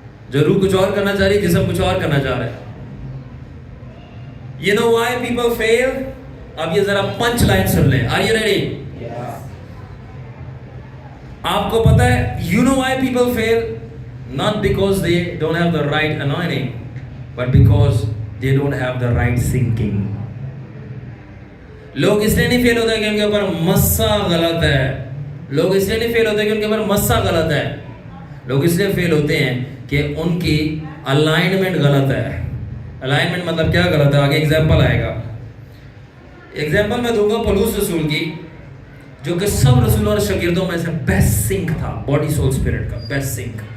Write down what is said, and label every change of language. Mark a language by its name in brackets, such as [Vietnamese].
[Urdu] جو روح کچھ اور کرنا چاہ رہی ہے, جسم کچھ اور کرنا چاہ رہا ہے. [English] You know why people fail? [Urdu] اب یہ ذرا پنچ لائن سن لیں. [English] Are you ready? [Urdu] آپ کو پتا ہے [English] you know why people fail? Not because they don't have the right anointing, but because they don't have the right thinking. [Urdu] لوگ اس لیے نہیں فیل ہوتے کہ ان کے اوپر مسا غلط ہے. لوگ اس لیے نہیں فیل ہوتے کہ ان کے اوپر مسا غلط ہے. لوگ اس لیے فیل ہوتے ہیں کہ ان کی الائنمنٹ غلط ہے. الائنمنٹ مطلب کیا غلط ہے؟ آگے ایگزامپل آئے گا. ایگزامپل میں دوں گا پولس رسول کی, جو کہ سب رسولوں اور شاگردوں میں سے بیسٹ سنک تھا, باڈی سول اسپرٹ کا بیسٹ سنک.